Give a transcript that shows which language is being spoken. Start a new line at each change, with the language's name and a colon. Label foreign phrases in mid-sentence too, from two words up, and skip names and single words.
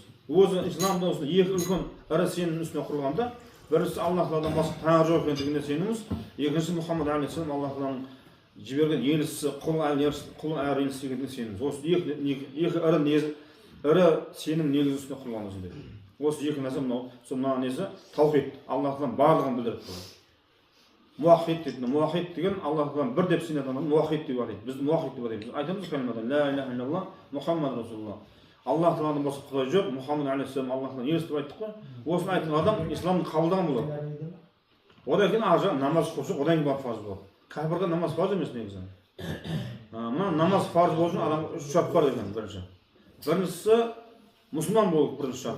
Kazakh: Өзі исламда осы екі үлкен ірі сенім үстіне құрылғанда, біріншісі Аллах Тағаладан басқа тәңір жоқ екендігіне сеніміз, екіншісі Мұхаммад алейхиссалам Аллах Тағаланың жіберген елшісі, құл әрі елшісі екендігіне сеніміз. Осы екі ірі сенім негізі үстіне құрылған осындай. Осы екі нәрсе мына несі таухид, Аллах Тағаланың барлығын білдіріп тұр. Муахид дейді. Муахид деген Аллах Тағаланың бір деп сенетін адам муахид деп айтады. Біз муахид деп айтамыз. Айтамыз кәлимадан
Arabic: لا إله إلا الله محمد رسول الله.
Kazakh: Аллах Тағаладан басқа Құдай жоқ, Мұхаммад алейхиссалам Аллахтың елшісі деп айттық қой. Осыны айтқан адам исламды қабылдаған болады. Одан кейін ар жағы намаз қылса, одан кейін барып парыз болады. Кәпірге намаз парыз емес негізі. Мына намаз парыз болу үшін адам 3 шарт бар екен бірінші. Біріншісі мұсылман болу бірінші шарты.